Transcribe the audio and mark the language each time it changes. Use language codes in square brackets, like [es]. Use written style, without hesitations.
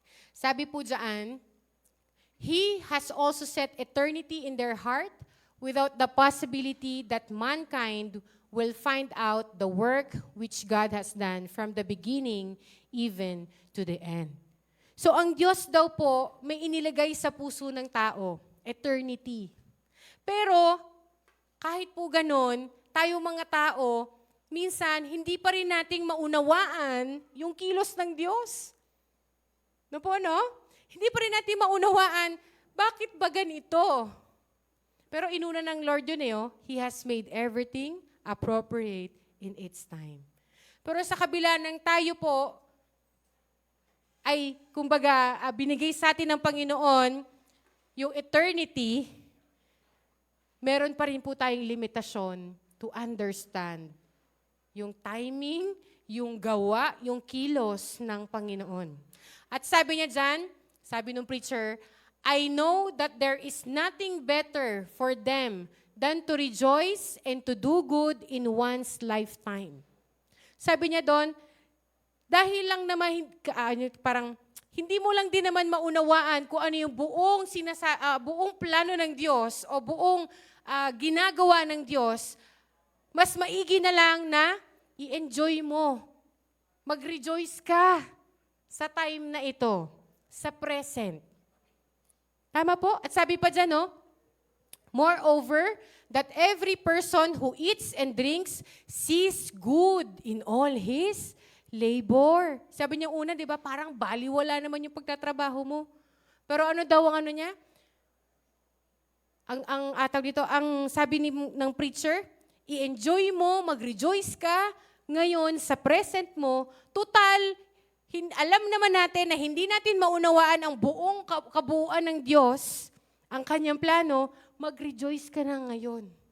[tl] Sabi po dyan, [en] He has also set eternity in their heart without the possibility that mankind will find out the work which God has done from the beginning even to the end. [tl] So ang Diyos daw po may inilagay sa puso ng tao, eternity. Pero kahit po ganon, tayo mga tao, minsan hindi pa rin nating maunawaan yung kilos ng Diyos. No po, no? Hindi pa rin natin maunawaan, bakit ba ganito? Pero inuna ng Lord yun [en] He has made everything appropriate in its time. [tl] Pero sa kabila ng tayo po, ay kumbaga binigay sa atin ng Panginoon yung eternity, meron pa rin po tayong limitasyon [en] to understand [tl] yung timing, yung gawa, yung kilos ng Panginoon. At sabi niya dyan, sabi ng preacher, [en] I know that there is nothing better for them than to rejoice and to do good in one's lifetime. [tl] Sabi niya doon, dahil lang naman, parang hindi mo lang din naman maunawaan kung ano yung buong plano ng Diyos o buong ginagawa ng Diyos, mas maigi na lang na i-enjoy mo. Mag-rejoice ka sa time na ito, sa present. Tama po? At sabi pa dyan, [en] moreover, that every person who eats and drinks sees good in all his labor. [tl] Sabi niya una, di ba, parang baliwala naman yung pagtatrabaho mo. Pero ano daw ang ano niya? Ang sabi ng preacher, i-enjoy mo, mag-rejoice ka ngayon sa present mo. Total, alam naman natin na hindi natin maunawaan ang buong kabuuan ng Diyos, ang kanyang plano, mag-rejoice ka na ngayon.